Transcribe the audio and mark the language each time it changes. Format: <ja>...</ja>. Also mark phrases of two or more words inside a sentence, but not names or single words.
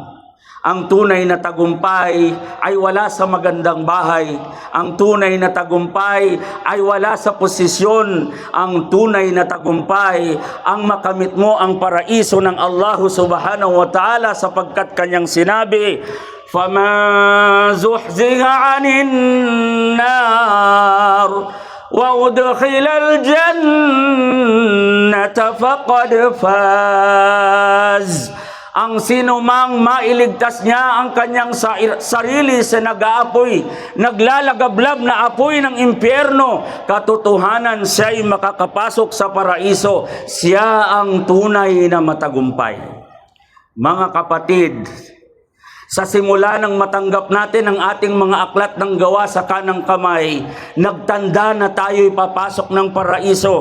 <tl>Ang tunay na tagumpay ay wala sa magandang bahay. Ang tunay na tagumpay ay wala sa posisyon. Ang tunay na tagumpay ang makamit mo ang paraiso ng</tl> <ar>الله سبحانه وتعالى,</ar> <tl>sapagkat kanyang sinabi,</tl> <ar>فَمَنْ زُحْزِحَ عَنِ النَّارِ وَأُدْخِلَ الْجَنَّةَ فَقَدْ فَازَ.</ar> <tl>Ang sino mang mailigtas niya ang kanyang sarili sa nag-aapoy, naglalagablab na apoy ng impyerno, katotohanan siya'y makakapasok sa paraiso. Siya ang tunay na matagumpay. Mga kapatid, sa simula ng matanggap natin ang ating mga aklat ng gawa sa kanang kamay, nagtanda na tayo'y papasok ng paraiso.</tl>